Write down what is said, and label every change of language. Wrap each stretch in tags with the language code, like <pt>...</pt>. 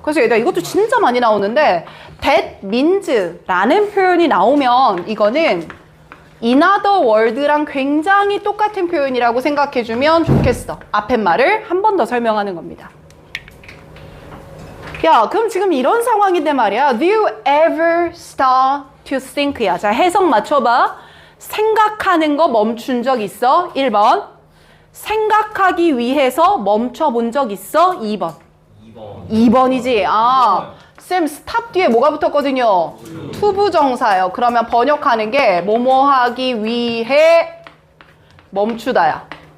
<ko>그래서 얘들아 이것도 진짜 많이 나오는데</ko> <en>that means</en> <ko>라는 표현이 나오면 이거는</ko> <en>in other world</en> <ko>랑 굉장히 똑같은 표현이라고 생각해주면 좋겠어. 앞에 말을 한 번 더 설명하는 겁니다. 야, 그럼 지금 이런 상황인데 말이야.</ko> <en>Do you ever stop to think야.</en> <ko>자, 해석 맞춰봐. 생각하는 거 멈춘 적 있어? 1번. 생각하기 위해서 멈춰본 적 있어? 2번. 2번이지. 쌤 스탑 뒤에 뭐가 붙었거든요? 투부정사예요. 그러면 번역하는 게 뭐뭐 하기 위해 멈추다야.</ko>